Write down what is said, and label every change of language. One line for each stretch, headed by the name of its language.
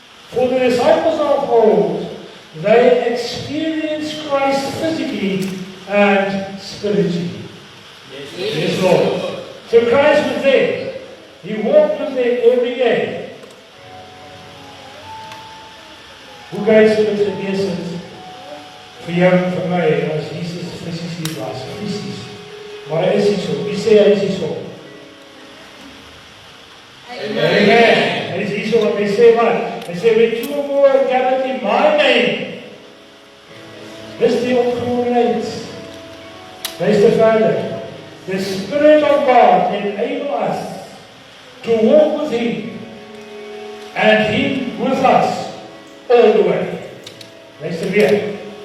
English: For the disciples of old, they experienced Christ physically and spiritually. Yes, Lord. So Christ was there. He walked with them every day.
Afrikaans: Hoe kyk jy dit gewees het vir jou en vir my as Jesus fisies hier was, fisies. Maar hy is nie so. Wie sê hy is nie so? Amen. Hy is hier so wat hy sê wat? Hy sê,
English: when two or more are gathered in my name.
Afrikaans: Dis die opgewondenheid. Luister verder.
English: The Spirit of God enable us to walk with Him and Him with us all the way.
Afrikaans: Luister weer.